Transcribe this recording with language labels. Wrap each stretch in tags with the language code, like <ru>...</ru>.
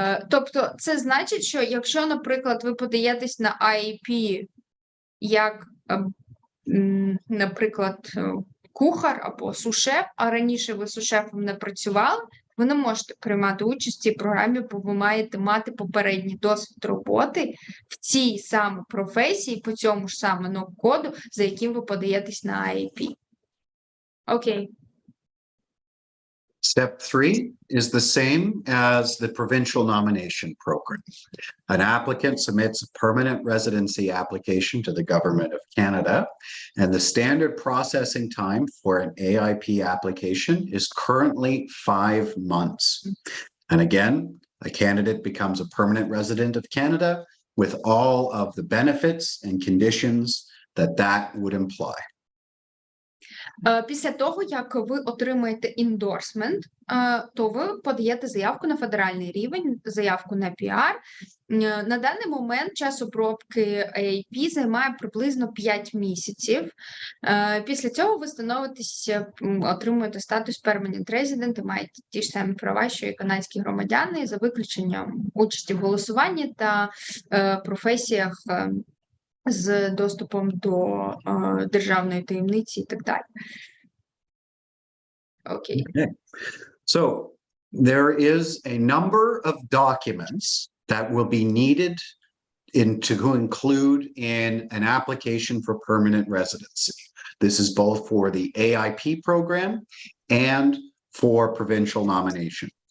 <uk>Тобто це значить, що якщо, наприклад, ви подаєтесь на IAP як, наприклад, кухар або сушеф, а раніше ви сушефом не працювали, ви не можете приймати участь в цій програмі, бо ви маєте мати попередній досвід роботи в цій самій професії, по цьому ж саме NOC-коду, за яким ви подаєтесь на IAP. Окей.</uk> <en>Step 3 is the same as the provincial nomination program. An applicant submits a permanent residency application to the Government of Canada, and the standard processing time for an AIP application is currently 5 months. And again, a candidate becomes a permanent resident of Canada with all of the benefits and conditions that would imply.</en> <uk>Після того, як ви отримаєте індорсмент, то ви подаєте заявку на федеральний рівень, заявку на PR. На даний момент час обробки AIP займає приблизно 5 місяців. Після цього ви становитесь, отримуєте статус Permanent Resident і маєте ті ж самі права, що і канадські громадяни, за виключенням участі в голосуванні та професіях з доступом до державної таємниці і так далі. Окей.</uk> <en>Okay. So there is a number of documents that will be needed to include in an application for permanent residency. This is both for the AIP program and for provincial nomination.</en>